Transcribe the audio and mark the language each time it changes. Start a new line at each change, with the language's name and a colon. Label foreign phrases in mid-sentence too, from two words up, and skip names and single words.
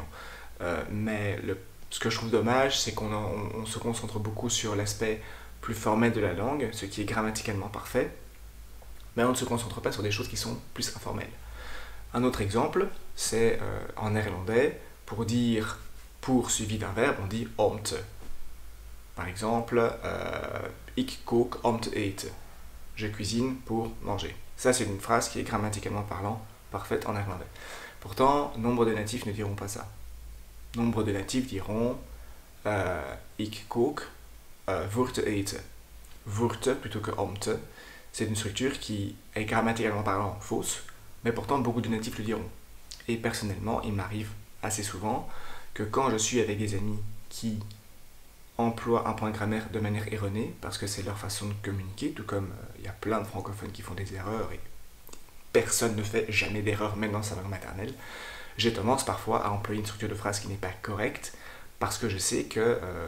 French: Mais ce que je trouve dommage, c'est qu'on se concentre beaucoup sur l'aspect plus formel de la langue, ce qui est grammaticalement parfait, mais on ne se concentre pas sur des choses qui sont plus informelles. Un autre exemple, c'est en néerlandais, pour dire pour suivi d'un verbe, on dit
Dutch: om te.
French: Par exemple,
Dutch: ik kook om te eten.
French: Je cuisine pour manger. Ça, c'est une phrase qui est grammaticalement parlant parfaite en néerlandais. Pourtant, nombre de natifs ne diront pas ça. Nombre de natifs diront
Dutch: ik kook voor te eten. Voor te
French: plutôt que
Dutch: om te.
French: C'est une structure qui est grammaticalement parlant fausse, mais pourtant beaucoup de natifs le diront. Et personnellement, il m'arrive assez souvent que quand je suis avec des amis qui emploient un point de grammaire de manière erronée, parce que c'est leur façon de communiquer, tout comme il y a plein de francophones qui font des erreurs, et personne ne fait jamais d'erreur, même dans sa langue maternelle, j'ai tendance parfois à employer une structure de phrase qui n'est pas correcte, parce que je sais que